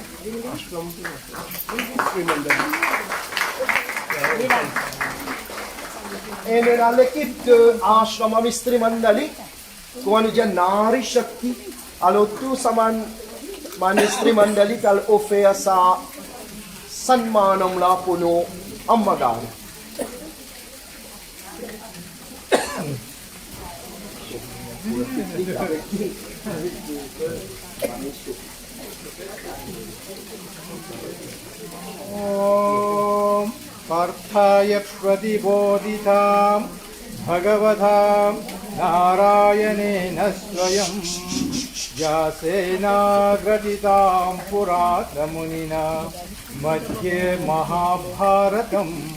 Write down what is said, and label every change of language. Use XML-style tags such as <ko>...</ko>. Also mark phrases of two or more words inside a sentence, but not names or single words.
<fr>Et dans l'équipe de Ashrama Mistri Mandali, comment nous dit</fr> <hi>Nari Shakti,</hi> <fr>alors tout ça, Mistri Mandali, qui a offert ça, Sanmanam là pour nous, Ammagar.</fr> <sa>ॐ पार्थाय प्रतिबोधितां भगवतां नारायणेन स्वयं व्यासेनाग्रथितां पुरातनमुनिना मध्ये महाभारतम्</sa>